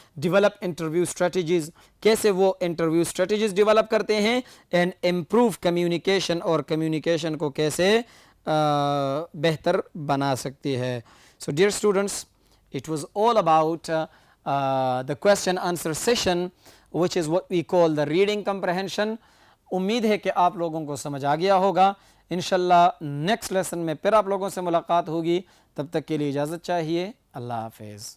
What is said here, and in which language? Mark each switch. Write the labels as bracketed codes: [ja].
[en] develop interview strategies, [ur] کیسے وہ interview strategies develop کرتے ہیں. [en] and improve communication, [ur] اور کمیونیکیشن کو کیسے بہتر بنا سکتی ہے. [en] So dear students, it was all about the question answer session, which is what we call the reading comprehension. [ur] امید ہے کہ آپ لوگوں کو سمجھ آ گیا ہوگا. انشاءاللہ نیکسٹ لیسن میں پھر آپ لوگوں سے ملاقات ہوگی. تب تک کے لیے اجازت چاہیے. اللہ حافظ.